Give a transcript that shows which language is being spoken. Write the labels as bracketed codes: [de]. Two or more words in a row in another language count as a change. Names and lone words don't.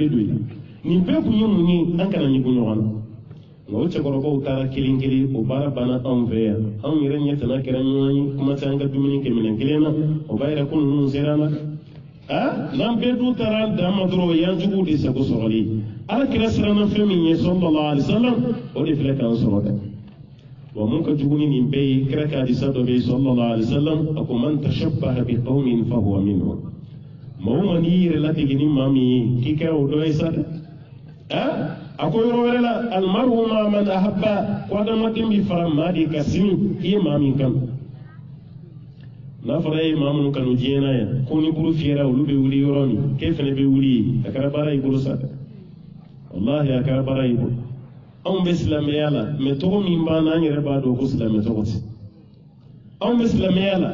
[bm] bɛ don i la nin bɛɛ kun ye mun ye an kana ɲugun ɲɔgɔn na nka o cɛkɔrɔbaw taara kelen kelen o baara banna anw fɛ yan anw yɛrɛ ɲɛtana kɛra ɲɔgɔn ye kuma tɛ an ka dumuni kɛ minɛn kelen na o b'a yɛrɛ ko ninnu sera an na n'an bɛɛ dun taara an dan ma dɔrɔn o y'an juguw de sago sɔrɔli ala kira siranna fɛn min ye [ar] صلى الله عليه وسلم [bm] o de filɛ k'an sɔrɔ dɛ wa mun ka jugu ni nin bɛɛ ye kira ka hadisa dɔ bɛ yen [ar] صلى الله عليه وسلم [bm] a ko [ar] من تشبه بقوم فهو منهم [bm] maa o maa n'i yɛrɛ ladege ni maa min ye k'i kɛra o dɔ ye sa dɛ a ko yɔrɔ wɛrɛ la [ar] المرء مع من أحب [bm] ko adamaden bɛ fara maa de ka sini i ye maa min kanu n'a fɔra e ye maa minnu kanu diɲɛ na yan ko ni bolo fiyɛra olu bɛ wuli yɔrɔ min k'e fana bɛ wuli yen a kɛra baara y'i bolo sa dɛ wallahi a kɛra baara y'i bolo anw bɛ silamɛya la mɛ tɔgɔ min b'an na an yɛrɛ b'a dɔn ko silamɛ tɔgɔ tɛ anw bɛ silamɛya la